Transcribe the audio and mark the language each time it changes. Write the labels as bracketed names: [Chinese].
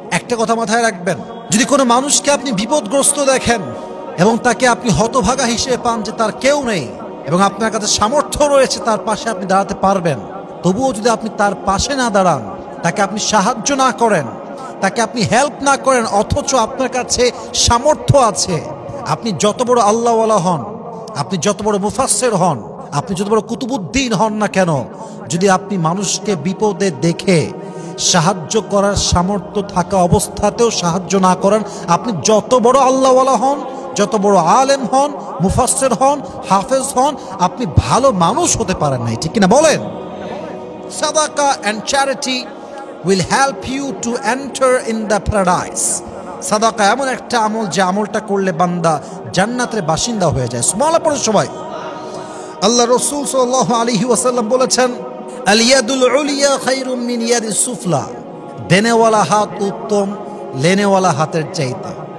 [Bangla] একটা কথা মাথায় রাখবেন, যদি কোনো মানুষকে আপনি বিপদগ্রস্ত দেখেন এবং তাকে আপনি হতভাগা হিসেবে পান যে তার কেউ নেই এবং আপনার কাছে সামর্থ্য রয়েছে তার পাশে আপনি দাঁড়াতে পারবেন, তবুও যদি আপনি তার পাশে না দাঁড়ান, তাকে আপনি সাহায্য না করেন, তাকে আপনি হেল্প না করেন, অথচ আপনার কাছে সামর্থ্য আছে, আপনি যত বড় আল্লাহওয়ালা হন, আপনি যত বড় মুফাসসির হন, আপনি যত বড় কুতুবুদ্দিন হন না কেন, যদি আপনি মানুষকে বিপদে দেখে সাহায্য করার সামর্থ্য থাকা অবস্থাতেও সাহায্য না করেন, আপনি যত বড় আল্লাহওয়ালা হন, যত বড় আলেম হন, মুফাসসির হন, হাফেজ হন, আপনি ভালো মানুষ হতে পারেন নাই, ঠিক কিনা বলেন? [English] সাদাকা and charity will help you to enter in the paradise. [Bangla] সাদাকা এমন একটা আমল যে আমলটা করলে বান্দা জান্নাতের বাসিন্দা হয়ে যায়। সুবহানাল্লাহ পড়ে সবাই। আল্লাহ রাসূল সাল্লাল্লাহু আলাইহি ওয়াসাল্লাম বলেছেন, [Arabic] আল ইয়াদুল উলিয়া খায়রুম মিন ইয়াদিস সুফলা। [Bangla] দেনেওয়ালা হাত উত্তম লেনেওয়ালা হাতের চাইতে।